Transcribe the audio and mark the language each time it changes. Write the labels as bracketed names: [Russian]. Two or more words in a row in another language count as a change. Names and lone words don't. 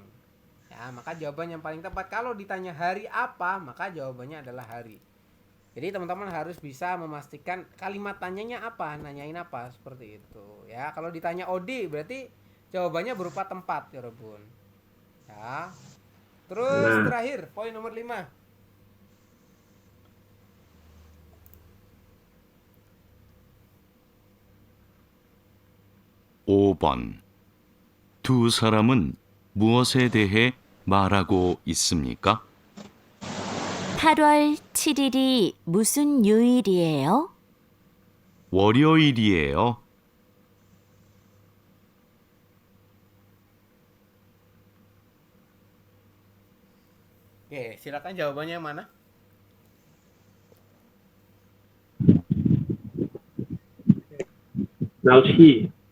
[Indonesian] Ya, maka jawaban yang paling tepat kalau ditanya hari apa, maka jawabannya adalah hari. Jadi teman-teman harus bisa memastikan kalimat tanyanya apa, nanyain apa, seperti itu ya. Kalau ditanya Odi berarti jawabannya berupa tempat ya Rebun. Ya. Terus Nah. terakhir poin nomor 5. [Korean] 오 번 두 사람은 무엇에 대해 말하고 있습니까? 8월 7일이 무슨 요일이에요? 월요일이에요. [Indonesian] Oke, silakan jawabannya yang mana? 날씨.